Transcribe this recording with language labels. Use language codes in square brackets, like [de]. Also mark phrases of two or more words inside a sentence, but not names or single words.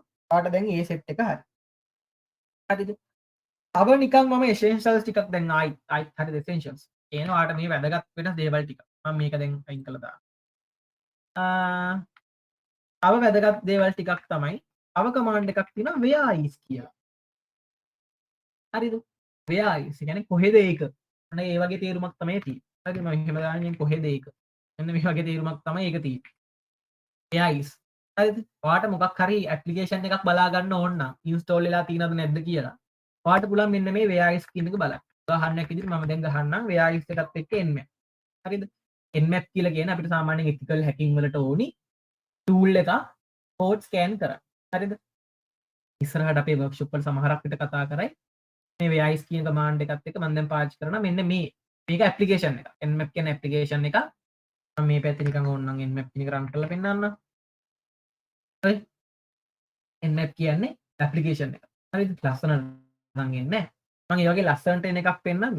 [si] ඔයාලට දැන් ඒ සෙට් එක හරි. හරිද? තව නිකන් මම essentials ටිකක් දැන් ආයිත් හරිද essentials. ඒන ඔයාලට මේ වැදගත් වෙන දේවල් ටික. මම මේක දැන් අයින් කළා දාන්න. තව වැදගත් දේවල් ටිකක් තමයි තව කමාන්ඩ් එකක් තියෙනවා [en] where is [si] කියලා. හරිද? [en] where is [si] කියන්නේ කොහෙද ඒක? අන්න ඒ වගේ තේරුමක් තමයි තියෙන්නේ. හරිද? මම එහෙම දාන්නේ කොහෙද ඒක? මෙන්න මේ වගේ තේරුමක් තමයි ඒක තියෙන්නේ. [en] where is [si] හරිද? ඔයාට මොකක් හරි ඇප්ලිකේෂන් එකක් බලා ගන්න ඕන නම් ඉන්ස්ටෝල් වෙලා තියෙනවද නැද්ද කියලා. ඔයාට පුළුවන් මෙන්න මේ [en] where is [si] කියන එක බලන්න. උදාහරණයක් විදිහට මම දැන් ගහන්නම් [en] where is [si] එකත් එක්ක nmap. හරිද? nmap කියලා කියන්නේ අපිට සාමාන්‍යයෙන් [en] ethical hacking [si] වලට ඕනි tool එකක් [en] code scan [si] කරන්න. හරිද? ඉස්සරහට අපේ workshop වල සමහරක් විට කතා කරයි. මේ [en] where is [si] කියන command එකත් එක්ක මම දැන් පාවිච්චි කරනවා මෙන්න මේක application එක. nmap කියන application එක. මම මේ පැත්තේ නිකන් ඕනනම් nmap කියන එක run කරලා පෙන්නන්නම්. හරි? nmap කියන්නේ application එක. හරිද? ලස්සන නම් එන්නේ නැහැ. මම ඒ වගේ ලස්සනට එන එකක් පෙන්නන්නම්.